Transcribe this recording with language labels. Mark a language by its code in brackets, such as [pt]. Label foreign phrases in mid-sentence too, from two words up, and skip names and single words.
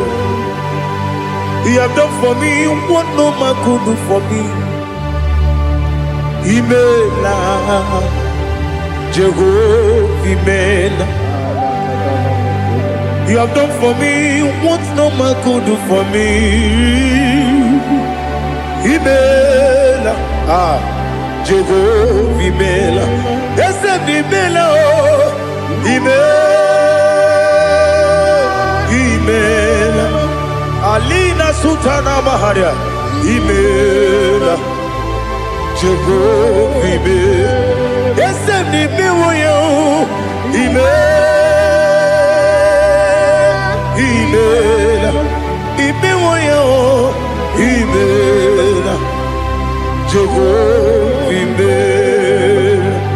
[en] You have done for me what no man could do for me. [ig] Imela, Jehovah, Imela. [en] You have done for me what no man could do for me. [ig] Imela, Jehovah, Imela. Imela Imela Alina Sultana Maharia Imela Jehovah Imela Esem ni miwoyo Imela Imiwoyo Imela Jehovah Imela